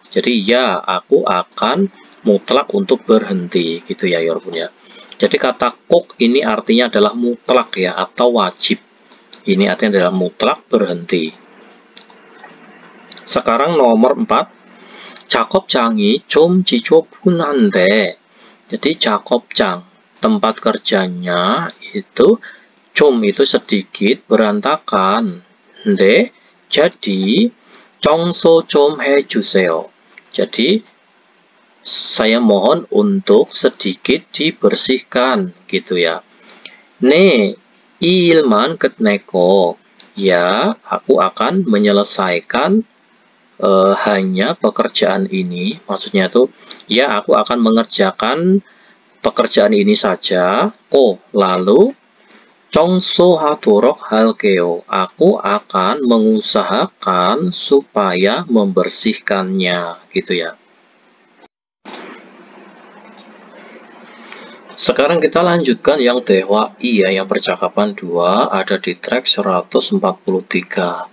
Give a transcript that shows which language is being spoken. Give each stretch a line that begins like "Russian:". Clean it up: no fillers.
Indonesian: Jadi ya, aku akan mutlak untuk berhenti gitu ya, 여러분 ya. Jadi kata kok ini artinya adalah mutlak ya, atau wajib. Ini artinya adalah mutlak berhenti. sekarang nomor 4,
Korean: 작업장이 좀 지저분한데.
Indonesian: Jadi 작업장, tempat kerjanya itu 좀 itu sedikit berantakan. 근데
Korean: Jadi 청소 좀 해주세요.
Indonesian: Jadi saya mohon untuk sedikit dibersihkan gitu ya.
Korean: 네, 이 일만 끝내고
Indonesian: ya, aku akan menyelesaikan hanya pekerjaan ini. Maksudnya tuh ya, aku akan mengerjakan pekerjaan ini saja.
Korean: Lalu 청소하도록 할게요.
Indonesian: Aku akan mengusahakan supaya membersihkannya gitu ya. Sekarang kita lanjutkan yang Dewa I ya, yang percakapan 2 ada di track 143.